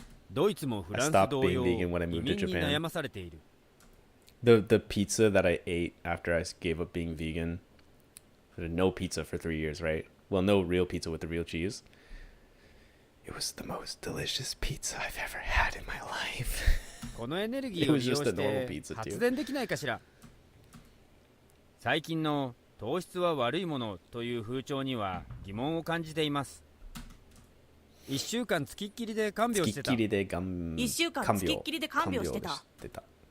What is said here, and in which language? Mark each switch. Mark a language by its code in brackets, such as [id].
[ja] ドイツもフランス同様、移民に悩まされている。 [en] The pizza that I ate after I gave up being vegan, no pizza for 3 years, right? Well, no real pizza with the real cheese. It was the most delicious pizza I've ever had in my life. [ja] このエネルギーを利用して発電できないかしら。最近の糖質は悪いものという風潮には疑問を感じています。 1週間つきっきりで看病してた。 1週間つきっきりで看病してた。